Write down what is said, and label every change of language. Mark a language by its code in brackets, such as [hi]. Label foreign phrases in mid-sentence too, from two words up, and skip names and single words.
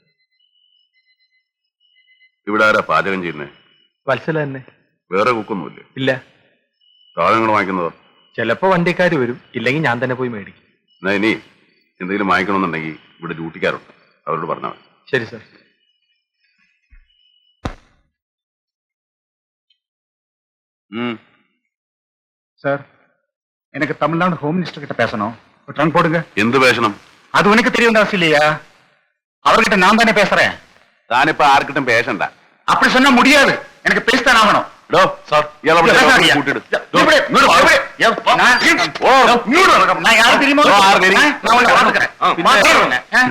[ml] ഇവിടെ ആരാ പാചകം ചെയ്യുന്നേ? വത്സല തന്നെ. വേറെ കുക്കൊന്നുമില്ലേ? ഇല്ല. സാധനങ്ങൾ വാങ്ങിക്കുന്നതോ? ചിലപ്പോ വണ്ടിക്കാർ വരും, ഇല്ലെങ്കിൽ ഞാൻ തന്നെ പോയി മേടിക്കും. എന്നാ ഇനി എന്തെങ്കിലും വാങ്ങിക്കണമെന്നുണ്ടെങ്കിൽ ഇവിടെ ഡ്യൂട്ടിക്കാരുണ്ട്, അവരോട് പറഞ്ഞാൽ മതി. ശരി സാർ. [ta] சார், எனக்கு தமிழ்நாடு ஹோம் மினிஸ்டர் கிட்ட பேசணும். ஒரு ட்ரங்க் போடுங்க. [ml] എന്ത് പേശണം? [ta] அது உனக்கு தெரிய வேண்டிய அவசியம் இல்லையா? அவர்கிட்ட நான் தானே பேசுறேன். [ml] താനിപ്പോ ആർക്കിട്ടും പേശണ്ട. [ta] அப்படி சொன்னா முடியாது. எனக்கு பேசித்தான் ஆகணும். நான் யாரு தெரியுமா? நான் உன்னை பாத்துக்கிறேன்.